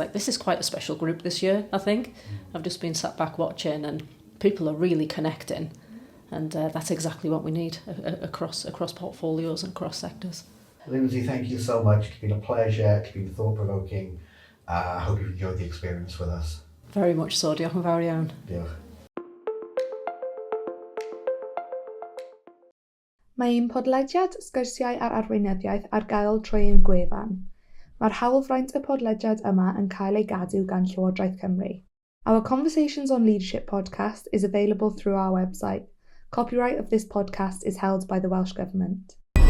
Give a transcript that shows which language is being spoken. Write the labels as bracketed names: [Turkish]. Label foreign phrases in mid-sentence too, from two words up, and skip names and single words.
[English] Like, this is quite a special group this year, I think. I've just been sat back watching and people are really connecting, and that's exactly what we need across portfolios and across sectors. Lindsay, thank you so much. It's been a pleasure. It's been thought-provoking. I hope you've enjoyed the experience with us. Very much so. [Welsh] Diolch yn fawr iawn. Diolch. Mae un podlediad sgwrsiau ar arweinyddiaeth ar gael trwy ein gwefan. Mae'r hawlfraint y podlediad yma yn cael ei gadw gan Llywodraeth Cymru. [English] Our Conversations on Leadership podcast is available through our website. Copyright of this podcast is held by the Welsh Government.